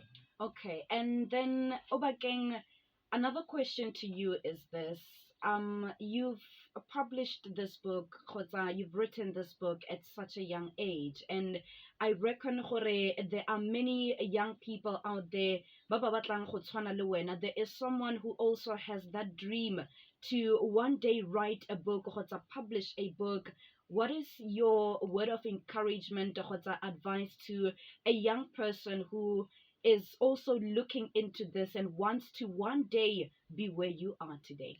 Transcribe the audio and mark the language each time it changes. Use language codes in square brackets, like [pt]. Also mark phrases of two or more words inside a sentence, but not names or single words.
[en] Okay, and then Obakeng, another question to you is this. You've published this book, Kgotsa, you've written this book at such a young age, and I reckon gore there are many young people out there, [tn] ba ba batlang go tshwana le wena. [en] There is someone who also has that dream to one day write a book, Kgotsa, publish a book. What is your word of encouragement, Kgotsa, advice to a young person who is also looking into this and wants to one day be where you are today?